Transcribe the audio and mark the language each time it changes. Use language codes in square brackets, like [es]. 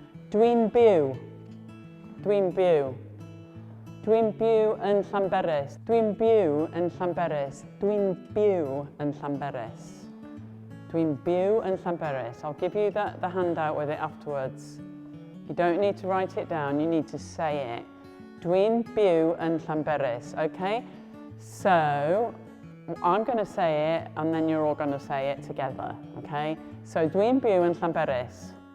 [cy] Dwi'n byw. Dwi'n byw. Dwi'n byw yn Llanberis. Dwi'n byw yn Llanberis. Dwi'n byw yn Llanberis. Dwi'n byw yn Llanberis. [en] I'll give you the handout with it afterwards. You don't need to write it down, you need to say it. [cy] Dwi'n byw yn Llanberis, okay? [en] So, I'm going to say it and then you're all going to say it together, okay? [cy] So, dwi'n byw yn Llanberis.